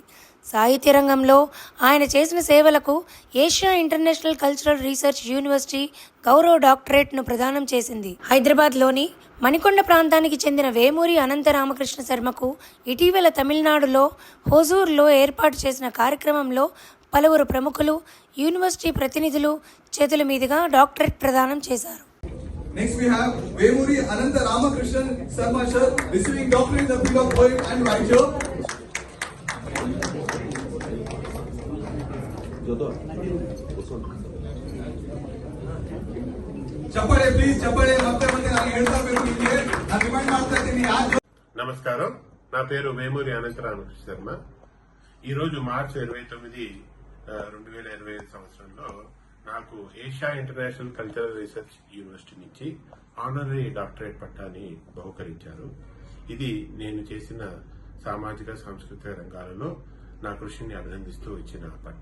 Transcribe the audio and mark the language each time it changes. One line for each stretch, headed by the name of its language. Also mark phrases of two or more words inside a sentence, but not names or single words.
Telugu: సాహిత్య రంగంలో ఆయన చేసిన సేవలకు ఏషియా ఇంటర్నేషనల్ కల్చరల్ రీసెర్చ్ యూనివర్సిటీ గౌరవ డాక్టరేట్ను ప్రదానం చేసింది. హైదరాబాద్లోని మణికొండ ప్రాంతానికి చెందిన వేమూరి అనంత రామకృష్ణ శర్మకు ఇటీవల తమిళనాడులో హోజూర్లో ఏర్పాటు చేసిన కార్యక్రమంలో పలువురు ప్రముఖులు, యూనివర్సిటీ ప్రతినిధులు చేతుల మీదుగా డాక్టరేట్ ప్రదానం చేశారు.
English: Next we have Vemuri Ananta Ramakrishnan Sarma sir receiving doctorate in the field of poem and writer.
Kannada: ಚಪ್ಪಾಳೆ ಪ್ಲೀಸ್ ಚಪ್ಪಾಳೆ ಮತ್ತೆ ನಾನು ಹೇಳ್ತಾ ಬೇಕು ನಿಮಗೆ ನಾನು ರಿಮೈಂಡ್ ಮಾಡ್ತಾ ಇದ್ದೀನಿ ಯಾರು.
Telugu: నమస్కారం, నా పేరు వేమూరి అనంత రామకృష్ణ శర్మ. ఈరోజు మార్చి 29, 2025 సంవత్సరంలో నాకు ఏషియా ఇంటర్నేషనల్ కల్చరల్ రీసెర్చ్ యూనివర్సిటీ నుంచి
English: honorary doctorate
Telugu: పట్టాని బహుకరించారు. ఇది నేను చేసిన సామాజిక సాంస్కృతిక రంగాలలో నా కృషిని అభినందిస్తూ ఇచ్చిన పట్ట.